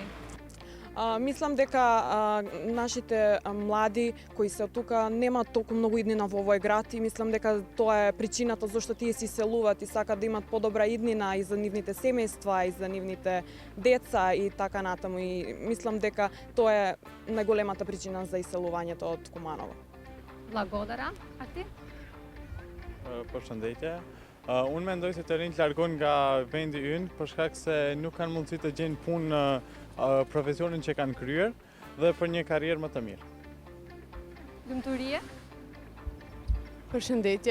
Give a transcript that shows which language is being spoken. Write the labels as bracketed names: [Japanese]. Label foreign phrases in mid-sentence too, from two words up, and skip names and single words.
[Macedonian] Мислам дека нашите млади кои се тука немаат толку многу иднина во овој град и мислам дека тоа е причината зашто тие се иселуваат и сакаат да имат подобра иднина и за нивните семејства и за нивните деца и така натаму и мислам дека тоа е најголемата причина за иселувањето од Куманово. Благодарам. А ти? [Albanian] Përshëndetje. Unë mendoj se të rinjt largon nga vendi ynë për shkak se nuk kanë mundësi të gjejnë punë në profesionin që kanë kryer dhe për një karrierë më të mirë. Dëmturie? Përshëndetje.